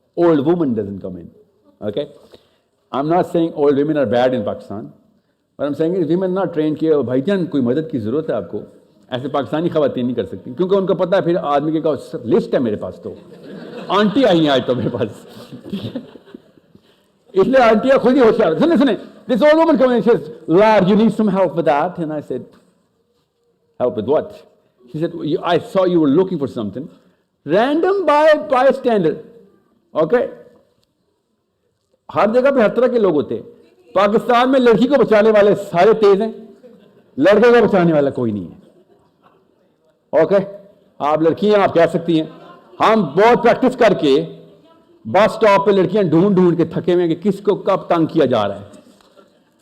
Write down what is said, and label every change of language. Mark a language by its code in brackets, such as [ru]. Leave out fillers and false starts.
[en] Old woman doesn't come in. Okay, I'm not saying old women are bad in Pakistan, but I'm saying women not trained [hi] कि भाईजान कोई मदद की ज़रूरत है आपको, ऐसे पाकिस्तानी ख़वातीन नहीं कर सकती, क्योंकि उनको पता है फिर आदमी के का लिस्ट है मेरे पास, तो आंटी आई हैं आज तो मेरे पास. इसलिए आंटियाँ खुद ही होशियार. [en] सुने this old woman came in and says, Lord, you need some help with that. And I said, help with what? She said, I saw you were looking for something. Random bystander. Okay? [hi] हर जगह पे हर तरह के लोग होते हैं. पाकिस्तान में लड़की को बचाने वाले सारे तेज हैं, लड़के को बचाने वाला कोई नहीं है। ओके, आप लड़कियां आप कह सकती हैं, हम बहुत प्रैक्टिस करके बस स्टॉप पे लड़कियां ढूंढ ढूंढ के थके हुए कि किसको कब तंग किया जा रहा है।